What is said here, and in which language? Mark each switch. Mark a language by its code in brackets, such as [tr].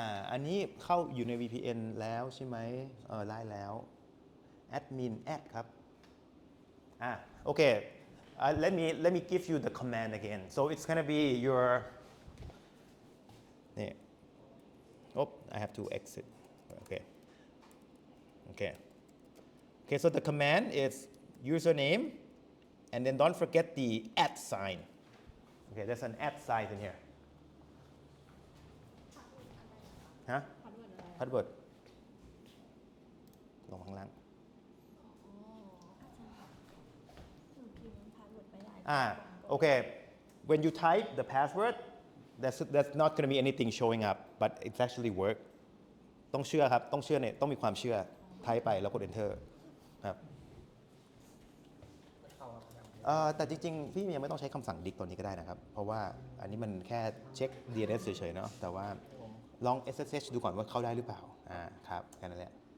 [th] อันนี้เข้าอยู่ใน VPN แล้วใช่ไหมได้แล้วแอดมินแอดครับโอเค [en] let me give you the command again so it's gonna be your นี่I have to exit. Okay, so the command is username, and then don't forget the @ sign. Okay, there's an @ sign in here. Huh? Password. [th] ลงข้างล่าง [en] Okay, when you type the password, that's not going to be anything showing up, but it's actually work. [th] ต้องเชื่อครับต้องเชื่อเนี่ยต้องมีความเชื่อไทป์ไปแล้วกด enter ครับแต่จริงๆพี่ยังไม่ต้องใช้คำสั่งดิกตัวนี้ก็ได้นะครับเพราะว่าอันนี้มันแค่เช็ค DNS เฉยๆเนาะแต่ว่าลอง SSH ดูก่อนว่าเข้าได้หรือเปล่าครับแค่นั้นแหละ